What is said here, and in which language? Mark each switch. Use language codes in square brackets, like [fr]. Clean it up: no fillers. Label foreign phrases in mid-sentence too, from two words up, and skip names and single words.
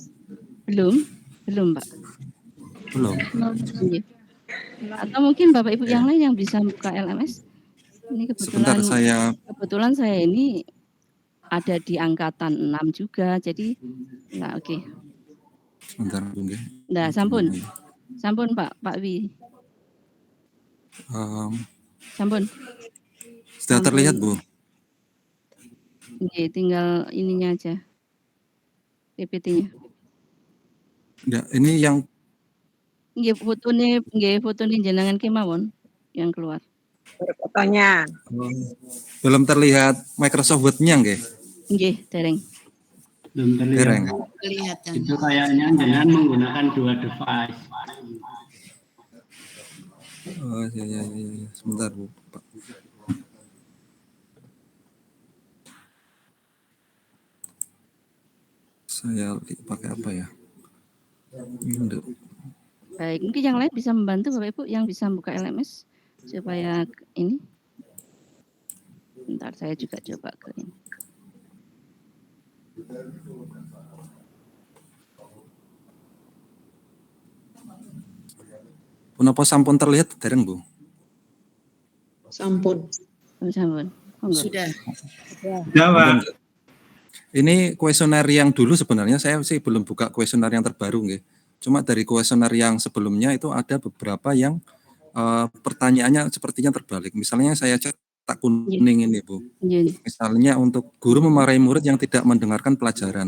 [id] Belum Pak. Belum. Atau mungkin Bapak Ibu yang lain yang bisa buka LMS. Ini kebetulan saya ini ada di angkatan 6 juga, jadi nah oke. Sebentar Bu nggih. Nah, sampun Pak Wi. Sampun. Sudah terlihat Bu? Oke, tinggal ininya aja. PPT-nya. Ya, ini yang [jv] nggih fotone jenengan kemawon [id] yang keluar. Fotonya. Belum terlihat Microsoft Word-nya nggih? [jv] Nggih, dereng. [id] Belum terlihat. Dereng. Kelihatan. Itu kayaknya jangan menggunakan dua device. Oh iya. Sebentar Bu. Pak. Saya pakai apa ya? Windows. Baik, mungkin yang lain bisa membantu Bapak Ibu yang bisa buka LMS supaya ini. Bentar saya juga coba ke ini. [jv] Punapa sampun terlihat dereng Bu? [id] Sampun. Sudah. Jawab. Ini kuesioner yang dulu sebenarnya saya sih belum buka kuesioner yang terbaru nggih. Cuma dari kuesioner yang sebelumnya itu ada beberapa yang pertanyaannya sepertinya terbalik. Misalnya saya cetak kuning ini Bu. Misalnya untuk guru memarahi murid yang tidak mendengarkan pelajaran.